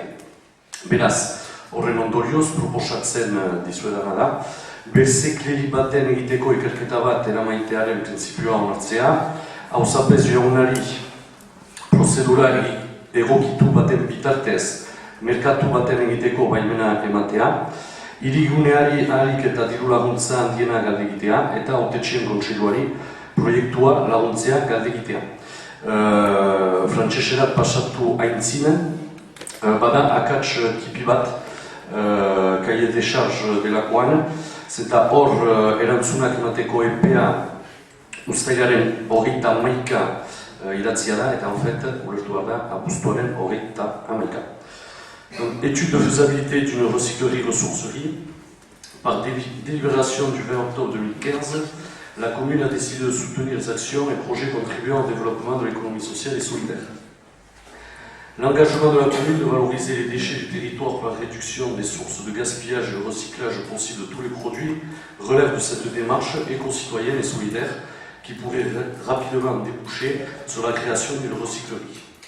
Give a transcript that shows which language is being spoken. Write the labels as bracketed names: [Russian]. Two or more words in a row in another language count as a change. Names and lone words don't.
[Basque] Beraz, horren ondorioz proposatzen dizuedana da, berzekleri baten egiteko ikerketa bat eramaitearen printzipioa onartzea, auzapez jaunari prozedura egokitu baten bitartez merkatu baten egiteko baimena ematea, hiriguneari ahalik eta diru laguntza handiena galdegitea eta hautetxien kontseiluari proiektua laguntzea galdegitea. Frantseserat pasatu aintzinen, bada akats tipi bat [French] cahier de charge [Basque] delakoan, zeta hor erantzunak emateko epea uztailaren 21 idatzia da, eta [French] en fait, [Basque] ulertu behar da, abuztuaren 21. [French] Étude de faisabilité d'une recyclerie-ressourcerie. Par délibération du 20 octobre 2015, la commune a décidé de soutenir les actions et projets contribuant au développement de l'économie sociale et solidaire. L'engagement de la commune de valoriser les déchets du territoire par la réduction des sources de gaspillage et le recyclage possible de tous les produits relève de cette démarche éco-citoyenne et solidaire qui pourrait rapidement déboucher sur la création d'une recyclerie.